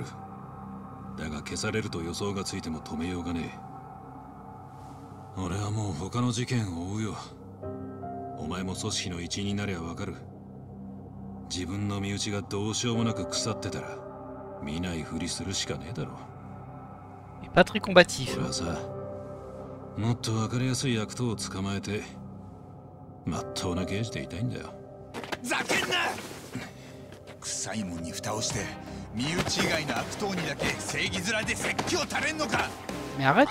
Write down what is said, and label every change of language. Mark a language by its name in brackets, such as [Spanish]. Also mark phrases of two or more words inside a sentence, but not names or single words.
[Japanese] だが消されると予想がついても止めようがねえ。俺はもう他の事件を追うよ。お前も組織の一員になりゃわかる。自分の身内がどうしようもなく腐ってたら見ないふりするしかねえだろ。 [French] Il est pas très combatif. [Japanese] 俺はさ、もっとわかりやすい悪党を捕まえてまっとうな刑事でいたいんだよ。ざけんな！臭いもんに蓋をして身内以外の悪党にだけ正義面で説教垂れんのか？ [French] Mais arrête.